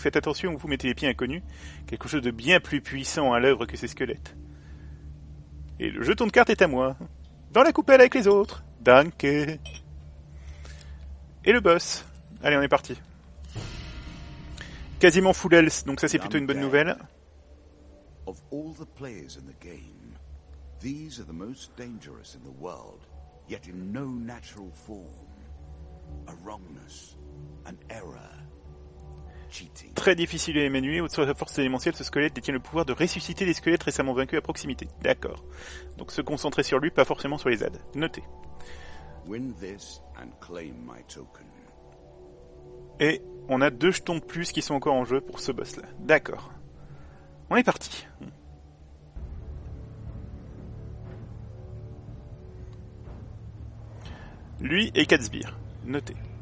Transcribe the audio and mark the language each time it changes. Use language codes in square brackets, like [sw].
[fr] Faites attention où vous mettez les pieds inconnus. Quelque chose de bien plus puissant à l'œuvre que ces squelettes. Et le jeton de carte est à moi. Dans la coupelle avec les autres. [de] Danke. [fr] Et le boss. Allez, on est parti. Quasiment [en] full health, [fr] donc ça c'est plutôt une bonne nouvelle. [en] Of all the players in the game, these are the most dangerous in the world, yet in no natural form. A wrongness, an error, cheating. [fr] Très difficile à émanuer, au-dessus de sa force élémentielle, ce squelette détient le pouvoir de ressusciter les squelettes récemment vaincus à proximité. D'accord. Donc se concentrer sur lui, pas forcément sur les ZAD. Notez. [en] Win this and claim my token. [fr] Et on a 2 jetons de plus qui sont encore en jeu pour ce boss-là. D'accord. On est parti. Lui et 4 sbires. Notez.